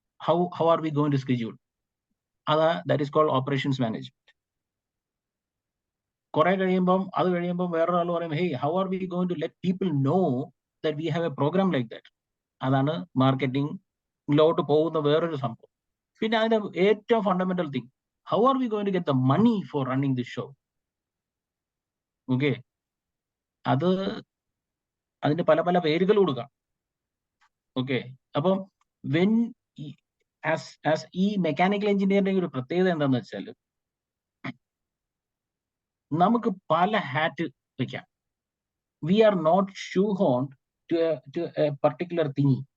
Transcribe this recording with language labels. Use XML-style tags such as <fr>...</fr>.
<en>How are we going to schedule? That is called operations management.</en> <ml>കുറെ കഴിയുമ്പം അത് കഴിയുമ്പം വേറൊരാൾ പറയും,</ml> <en>Hey, how are we going to let people know that we have a program like that.</en> <ml>അതാണ് മാർക്കറ്റിംഗിലോട്ട് പോകുന്ന വേറൊരു സംഭവം. പിന്നെ അതിന്റെ ഏറ്റവും</ml> <en>Fundamental thing, how are we going to get the money for running this show?</en> <ml>Okay, അതിന്റെ പല പല പേരുകൾ കൊടുക്കാം. ഓക്കെ, അപ്പം വെൻ ആസ് ഈ മെക്കാനിക്കൽ എഞ്ചിനീയറിംഗ് ഒരു പ്രത്യേകത എന്താണെന്ന് വെച്ചാൽ, നമുക്ക് പല ഹാറ്റ് വെക്കാം.</ml> <en>We are not shoehorned to a particular thing.</en>